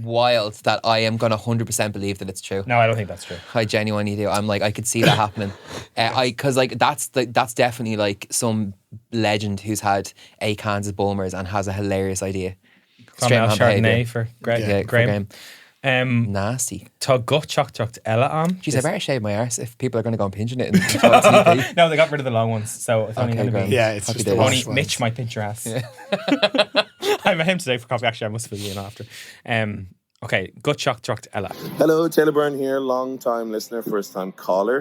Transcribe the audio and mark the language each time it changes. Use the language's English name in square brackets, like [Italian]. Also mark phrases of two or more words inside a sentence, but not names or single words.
[English] wild that I am gonna 100% believe that it's true. No, I don't think that's true. I genuinely do. I'm like I could see that happening. Because like that's definitely like some legend who's had 8 cans of Bulmers and has a hilarious idea. Straight man Chardonnay for Graham. Nasty. Tá gut chocht Ella on. Jeez, I better shave my arse if people are going to go and pinching it in TV. No, they got rid of the long ones, so it's only going to be. Yeah, it's just the only Mitch might pinch your ass. Yeah. I met him today for coffee. Actually, I must fill you in after. Okay, gut chocht Ella. Hello, Taylor Byrne here, long time listener, first time caller.